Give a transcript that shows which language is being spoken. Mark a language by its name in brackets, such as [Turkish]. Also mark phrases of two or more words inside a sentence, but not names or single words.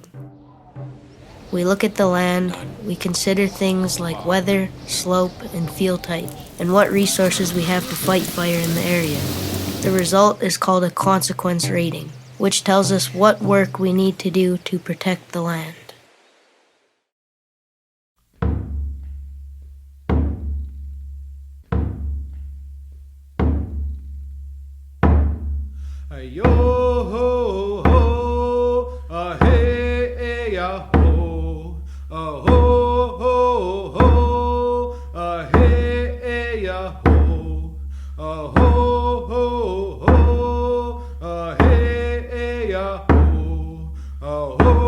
[English] We look at the land, we consider things like weather, slope, and field type, and what resources we have to fight fire in the area. The result is called a consequence rating, which tells us what work we need to do to protect the land. Yo ho ho, hey ya ho, ho ho ho, hey ya ho, ho ho ho, hey ya ho, ho